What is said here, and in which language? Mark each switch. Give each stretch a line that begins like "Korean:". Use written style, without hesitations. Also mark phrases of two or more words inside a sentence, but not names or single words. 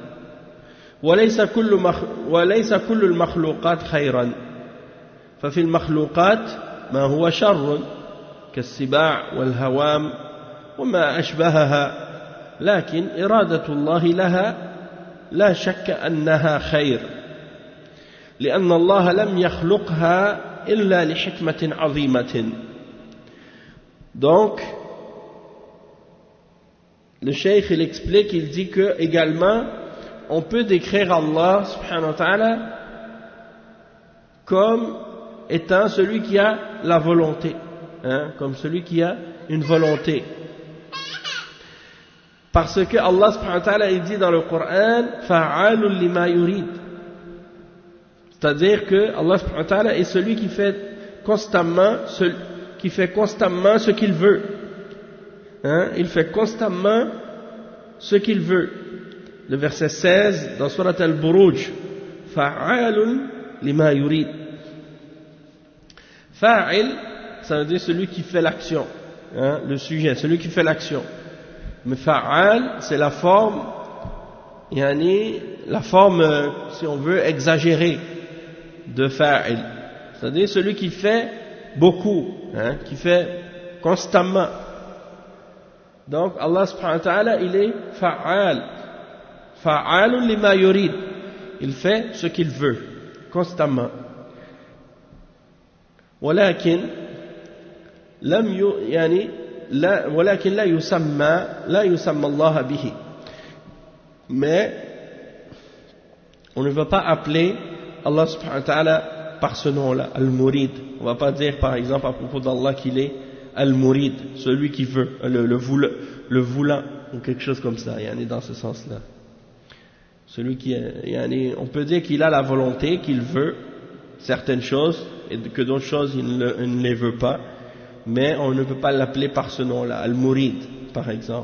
Arabic: وليس كل المخلوقات خيرا ففي المخلوقات ما هو شر كالسباع والهوام وما أشبهها لكن إرادة الله لها لا شك أنها خير لأن الله لم يخلقها إلا لحكمة عظيمة.
French: Donc le cheikh il explique, il dit que également on peut décrire Allah
Arabic: سبحانه وتعالى
French: comme étant celui qui a la volonté, comme celui qui a une volonté. Parce que Allah
Arabic: سبحانه وتعالى
French: il dit dans le Coran
Arabic: فعال لما يريد,
French: c'est-à-dire que Allah
Arabic: سبحانه وتعالى
French: est celui qui fait constamment ce qu'il veut, il fait constamment ce qu'il veut. Le verset 16 dans Surat Al-Buruj,
Arabic: فعال لما يريد.
French: Fa'il, ça veut dire celui qui fait l'action, le sujet, celui qui fait l'action. Mais fa'al, c'est la forme, si on veut, exagérée de fa'il. C'est-à-dire celui qui fait beaucoup, qui fait constamment. Donc Allah
Arabic: سبحانه وتعالى,
French: il est fa'al.
Arabic: فعال لما يريد.
French: Il fait ce qu'il veut, constamment.
Arabic: ولكن لا يسمى الله به.
French: Mais On ne va pas appeler Allah
Arabic: سبحانه وتعالى
French: par ce nom-là, Al-Murid. On ne va pas dire par exemple à propos d'Allah qu'il est Al-Murid, celui qui veut, le voulant, ou quelque chose comme ça, yani dans ce sens-là. Celui qui, yani, on peut dire qu'il a la volonté, qu'il veut certaines choses, et que d'autres choses il ne les veut pas, mais on ne peut pas l'appeler par ce nom-là, Al-Murid, par exemple.